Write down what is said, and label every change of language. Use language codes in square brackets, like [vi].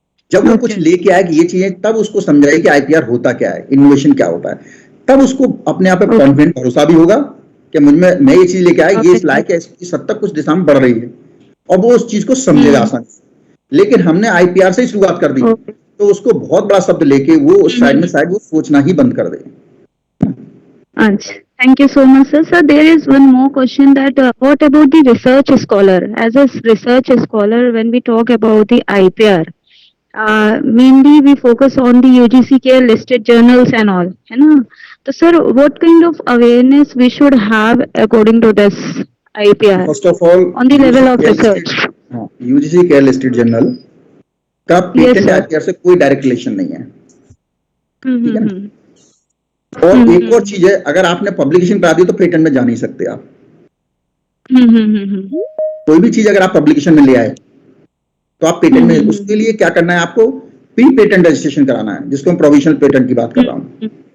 [hi] जब वो कुछ लेके आए कि ये चीजें, तब उसको समझाइए कि आईपीआर होता क्या है, इनोवेशन क्या होता है, तब उसको अपने आप पे कॉन्फिडेंट भरोसा भी होगा कि मुझ में, मैं ये चीज लेके आया, ये इस लायक है, इस हद तक कुछ दिशा में बढ़ रही है, और वो उस चीज को समझेगा आसानी से। लेकिन हमने आईपीआर से ही शुरुआत कर दी, तो उसको बहुत बड़ा शब्द लेके वो उस साइड में शायद वो सोचना ही बंद कर दे। [en] Thank you so much, sir. Sir, there is one more question that what about the research scholar? As a research scholar, when we talk about the IPR, mainly we focus on the UGC के listed journals and all, [hi] है ना? [en] तो sir, what kind of awareness we should have according to this IPR? First of all, On the level of research. [hi] UGC care listed journal का patent IPR से कोई direct relation नहीं है, ठीक है ना? और एक और चीज है, अगर आपने पब्लिकेशन करा दी तो पेटेंट में जा नहीं सकते आप। कोई भी चीज अगर आप पब्लिकेशन में ले आए तो आप पेटेंट में, उसके लिए क्या करना है, आपको प्री पेटेंट रजिस्ट्रेशन कराना है, जिसको मैं प्रोविजनल पेटेंट की बात कर रहा हूँ।